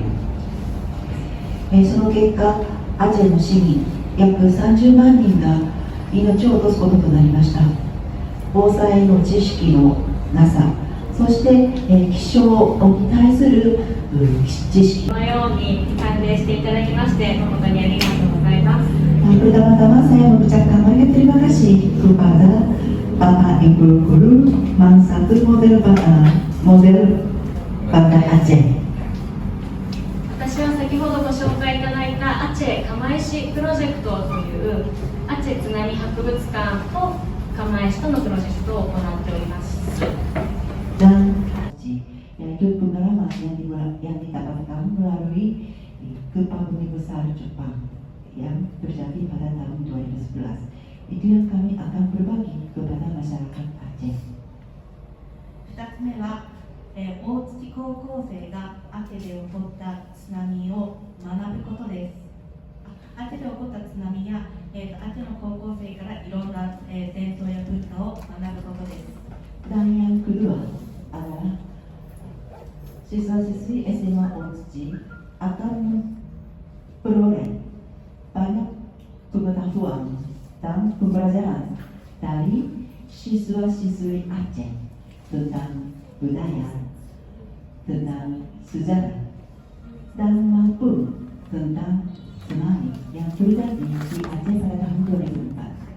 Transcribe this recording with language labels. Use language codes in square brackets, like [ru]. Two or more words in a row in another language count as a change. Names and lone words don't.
[ja] その結果、アジアの市民約30万人が命を落とすこととなりました。防災の知識のなさ、そして、気象に対する知識。このように歓迎していただきまして誠にありがとうございます。 [id] Pertama-tama saya mengucapkan banyak terima kasih kepada Bapak Ibu Guru Mansatu model Banda Aceh. [ja] 私は先ほどご紹介いただいたアチェ釜石プロジェクトというアチェ津波博物館と釜石とのプロジェクトを行っております。 [id] Dan yaitu pengalaman yang didapatkan melalui gempa bumi besar Jepang yang terjadi pada tahun 2011. Itu yang kami akan berbagi kepada masyarakat Aceh. [ja] 2 つ目は、大月高校生がアテで起こった津波を学ぶことです。アテで起こった津波や、アテの高校生からいろんな、伝統や文化を学ぶことです。 [id] Dan yang kedua adalah siswa-siswi SMA Otsuchi akan memperoleh banyak pengetahuan dan pembelajaran dari siswa-siswi Aceh tentang budaya, tentang sejarah, dan maupun tentang tsunami yang terjadi di Aceh pada tahun 2004.